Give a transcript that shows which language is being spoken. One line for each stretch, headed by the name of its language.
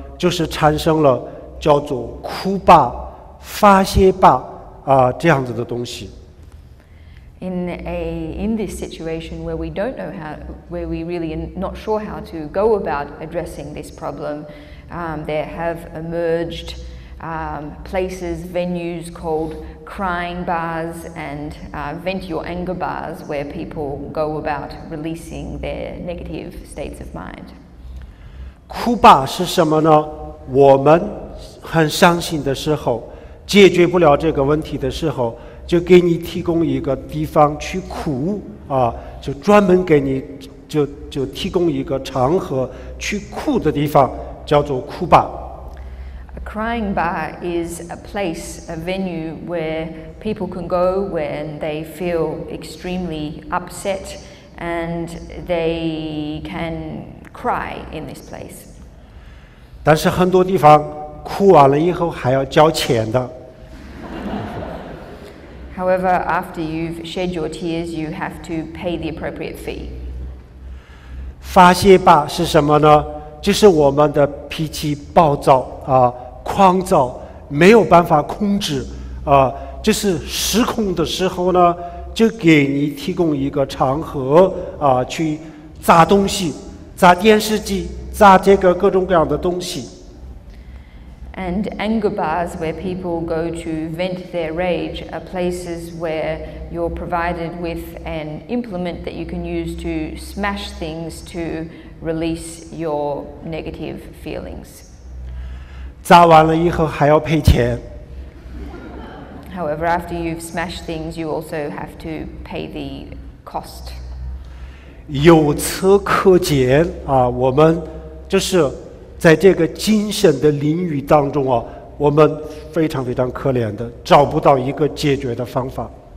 Chinese: 就是产生了叫做哭吧、发泄吧这样子的东西。
English: In this situation where we don't know where we really are not sure how to go about addressing this problem, there have emerged places, venues called crying bars and vent your anger bars, where people go about releasing their negative states of mind.
Chinese: 哭吧是什么呢？我们很伤心的时候，解决不了这个问题的时候，就给你提供一个地方去哭就专门给你就提供一个场合去哭的地方，叫做哭吧。
English: A crying bar is a place, a venue where people can go when they feel extremely upset and they can cry in this place.
Chinese: 但是很多地方哭完了以后还要交钱的。
English: However, after you've shed your tears, you have to pay the appropriate fee.
Chinese: 发泄吧是什么呢？就是我们的脾气暴躁狂躁，没有办法控制就是失控的时候呢，就给你提供一个场合去砸东西，砸电视机，砸这个各种各样的东西。
English: And anger bars where people go to vent their rage are places where you're provided with an implement that you can use to smash things to release your negative feelings.
Chinese: 砸完了以后还要赔钱。
English: However, after you've smashed things, you also have to pay the cost.
Chinese: 由此可见我们就是在这个精神的领域当中我们非常非常可怜的，找不到一个解决的方法。